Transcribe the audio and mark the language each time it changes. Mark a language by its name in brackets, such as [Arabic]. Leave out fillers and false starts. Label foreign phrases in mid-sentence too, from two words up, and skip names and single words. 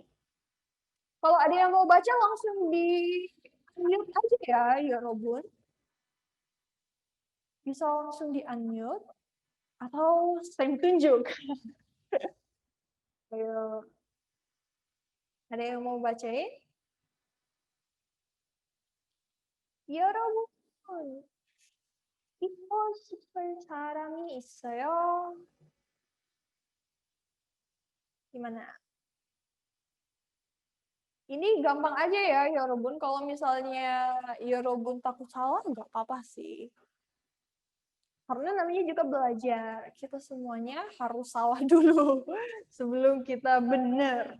[Indonesian] Kalau ada yang mau baca langsung di unmute aja ya Robun. Bisa langsung di unmute atau saya tunjuk. Ayo. Ada yang mau bacain? [Korean] 여러분, 잊고 싶은 사람이 있어요? [Indonesian] Gimana? Ini gampang aja ya, Yorobun. Kalau misalnya Yorobun takut salah, nggak apa-apa sih. Karena namanya juga belajar. Kita semuanya harus salah dulu sebelum kita benar.